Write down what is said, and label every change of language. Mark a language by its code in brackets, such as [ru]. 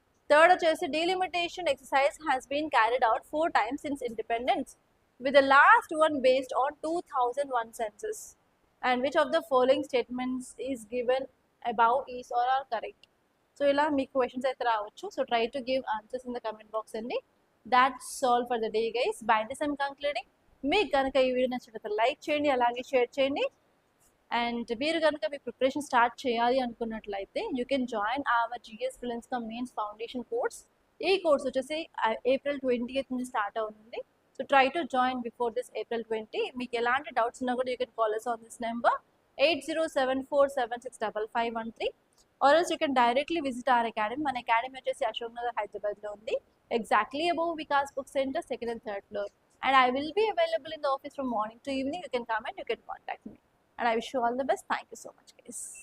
[en] Third వచ్చేసి delimitation exercise has been carried out 4 times since independence, with the last one based on 2001 census. And which of the following statements is given above is or are correct? [te] So ఇలా మీకు questions అయితే రావచ్చు. [en] so try to give answers in the comment box [te] అండి. [en] That's all for the day guys. By this I'm concluding. [te] మీకు కనుక ఈ video నచ్చినట్లయితే like చేయండి, అలాగే షేర్ చేయండి. అండ్ మీరు కనుక మీ ప్రిపరేషన్ స్టార్ట్ చేయాలి అనుకున్నట్లయితే [en] You can join our GS prelims cum mains foundation course. [te] ఈ కోర్స్ వచ్చేసి April 20th నుంచి స్టార్ట్ అవుతుంది. [en] So try to join before this April 20. [te] మీకు ఎలాంటి డౌట్స్ ఉన్నా కూడా [en] You can call us on this number 8074765513, or else you can directly visit our academy. [te] మన academy వచ్చేసి అశోక్ నగర్ హైదరాబాద్లో ఉంది, [en] Exactly above Vikas book centre, 2nd and 3rd floor. And I will be available in the office from morning to evening. You can come and you can contact me. And I wish you all the best. Thank you so much, guys.